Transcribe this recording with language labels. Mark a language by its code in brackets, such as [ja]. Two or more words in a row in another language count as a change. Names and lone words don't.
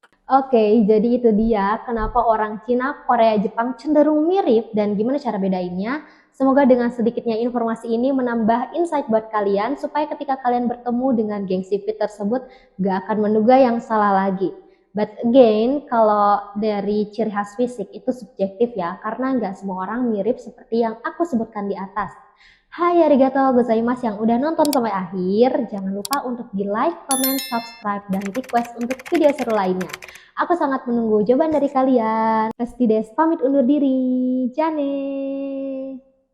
[id] Oke, jadi itu dia kenapa orang Cina, Korea, Jepang cenderung mirip dan gimana cara bedainnya. Semoga dengan sedikitnya informasi ini menambah insight buat kalian supaya ketika kalian bertemu dengan geng sipit tersebut gak akan menduga yang salah lagi. [en] But again, [id] kalau dari ciri khas fisik itu subjektif ya, karena nggak semua orang mirip seperti yang aku sebutkan di atas. [ja] はいありがとうございます [id] yang udah nonton sampai akhir. Jangan lupa untuk di [en] like, comment, subscribe, [id] dan request untuk video seru lainnya. Aku sangat menunggu jawaban dari kalian. Resti Des pamit undur diri. Jane.